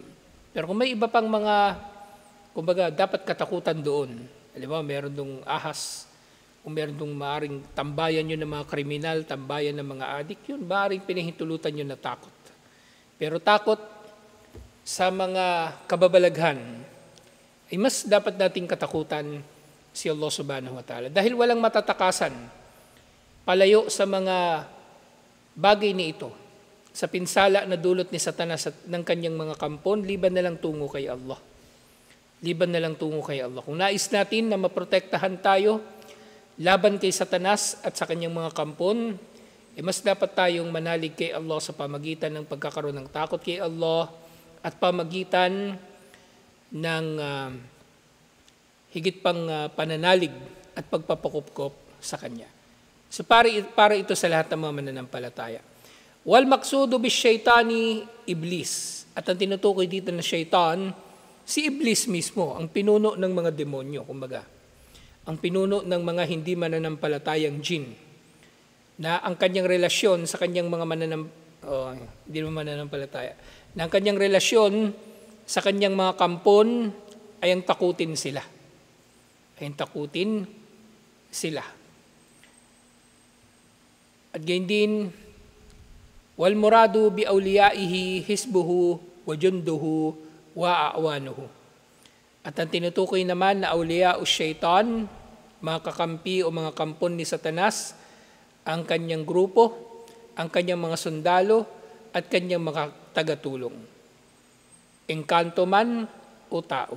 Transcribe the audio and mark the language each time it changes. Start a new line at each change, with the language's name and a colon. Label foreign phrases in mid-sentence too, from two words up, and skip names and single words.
Filipino: Pero kung may iba pang mga, kumbaga, dapat katakutan doon, halimbawa meron dong ahas, kung meron dong maaring tambayan yun ng mga kriminal, tambayan ng mga adik, yun maaring pinahintulutan yun na takot. Pero takot sa mga kababalaghan ay mas dapat nating katakutan si Allah
Arabic: سبحانه وتعالى.
Filipino: Dahil walang matatakasan, palayo sa mga bagay ni ito, sa pinsala na dulot ni Satanas at ng kanyang mga kampon, liban na lang tungo kay Allah. Liban na lang tungo kay Allah. Kung nais natin na maprotektahan tayo laban kay Satanas at sa kanyang mga kampon, mas dapat tayong manalig kay Allah sa pamagitan ng pagkakaroon ng takot kay Allah at pamagitan ng higit pang pananalig at pagpapakupkop sa Kanya. So para ito sa lahat ng mga mananampalataya.
Arabic: والمقصود بالشيطان إبليس.
Filipino: At ang tinutukoy dito ng syaitan, si iblis mismo, ang pinuno ng mga demonyo, kumbaga. Ang pinuno ng mga hindi mananampalatayang jin, na ang kanyang relasyon sa kanyang mga na ang kanyang relasyon sa kanyang mga kampon ay ang takutin sila. At gayon din,
Arabic: والمراد بأوليائه حزبه وجنده وأعوانه.
Filipino: At ang tinutukoy naman na awliya o syaitan, mga kakampi o mga kampon ni Satanas, ang kanyang grupo, ang kanyang mga sundalo, at kanyang mga tagatulong. Engkanto man o tao.